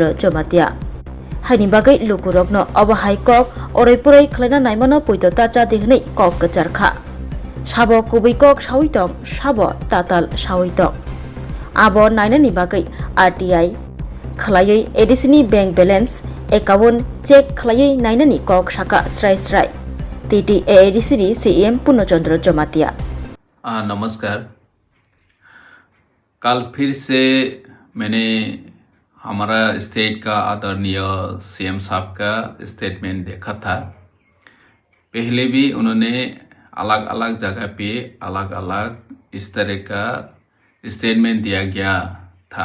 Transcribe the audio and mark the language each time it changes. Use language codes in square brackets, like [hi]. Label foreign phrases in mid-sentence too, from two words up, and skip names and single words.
[trp] जमातिया हाइनि बागै लुकुरगनो अबहाय कक अरैपुरै खलायना नायमानो पुइतो ताचा दिहनै कक गचारखा साबो कुबै कक सावैतं साबो ताताल सावैतं आबो नायनानि बागै आरटीआई खलायै एडिसिनि [en] bank balance account check [trp] खलायै नायनानि कक शाखा स्राय टीटी एडिसिनि सीएम पूर्णचंद्र जमातिया। [hi] नमस्कार। कल फिर से मैंने हमारा स्टेट का आदरणीय सीएम साहब का स्टेटमेंट देखा था। पहले भी उन्होंने अलग अलग जगह पे अलग अलग इस तरह का स्टेटमेंट दिया गया था।